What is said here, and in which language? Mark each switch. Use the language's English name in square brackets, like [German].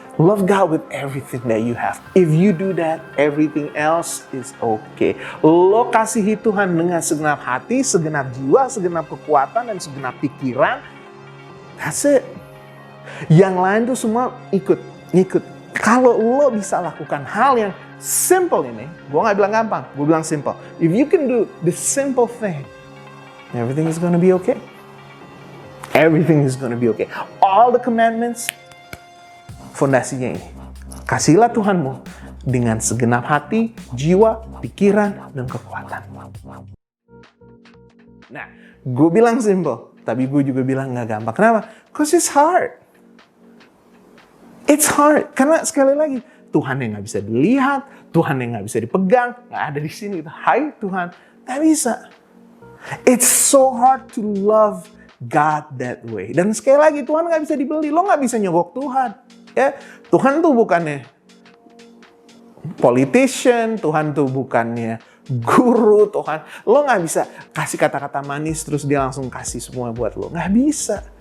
[English] Love God with everything that you have. If you do that, everything else is okay. [Indonesian] Lo kasihi Tuhan dengan segenap hati, segenap jiwa, segenap kekuatan, dan segenap pikiran. [English] That's it. [Indonesian] Yang lain tuh semua ikut. Kalau lo bisa lakukan hal yang simple ini, gue gak bilang gampang, gue bilang simple. [English] If you can do the simple thing, everything is gonna be okay. Everything is gonna be okay. All the commandments, [Indonesian] fondasinya ini. Kasihlah Tuhanmu dengan segenap hati, jiwa, pikiran, dan kekuatan. Nah, gue bilang simple, tapi gue juga bilang gak gampang. Kenapa? [English] Because it's hard. It's hard. [Indonesian] Karena sekali lagi, Tuhan yang gak bisa dilihat, Tuhan yang gak bisa dipegang, gak ada di sini. Hai Tuhan, gak bisa. [English] It's so hard to love God that way. [Indonesian] Dan sekali lagi, Tuhan gak bisa dibeli. Lo gak bisa nyogok Tuhan. Ya, Tuhan tuh bukannya politician, Tuhan tuh bukannya guru, Tuhan. Lo nggak bisa kasih kata-kata manis terus dia langsung kasih semua buat lo. Nggak bisa.